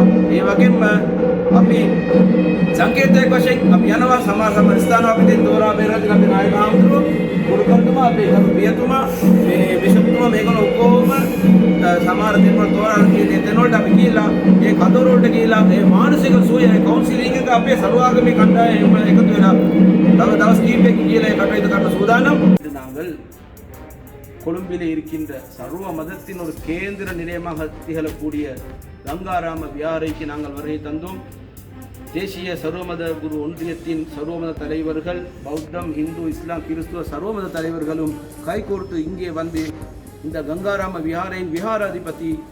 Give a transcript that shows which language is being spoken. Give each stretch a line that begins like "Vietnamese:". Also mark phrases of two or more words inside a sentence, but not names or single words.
Sinhala: ඒ වගේම අපි සංකේතයක් වශයෙන් අපි යනවා සමහර ස්ථාන අපි දැන් දෝරා බේරලා අපි නායක හම්බුරෝ ගුරුකන්තුමා අපේ ගරු පියතුමා මේ බිෂප්තුමා මේගොල්ලෝ ඔක්කොම සමහර දෙන්නෝ තෝරාන කියන දෙනවලට අපි ගිහිල්ලා ඒ කඳවුර වලට ගිහිල්ලා මේ මානසික සුවය කවුන්සිලින් එක අපේ සර්වාගමී කණ්ඩායම එකතු වෙලා තව දවස් කීපයකින් ගිහිල්ලා ඒ කටයුතු කරන්න சூதாනම්.
Tamil: நாங்கள் கொழும்பிலே இருக்கின்ற சர்வ மதத்தின் ஒரு கேந்திர நிலையமாக திகழக்கூடிய கங்காராம விஹாரைக்கு நாங்கள் வருகை தந்தோம். தேசிய சர்வமத குரு ஒன்றியத்தின் சர்வமத தலைவர்கள் பௌத்தம் இந்து இஸ்லாம் கிறிஸ்துவ சர்வமத தலைவர்களும் கைகோர்த்து இங்கே வந்து இந்த கங்காராம விஹாரின் விஹாராதிபதி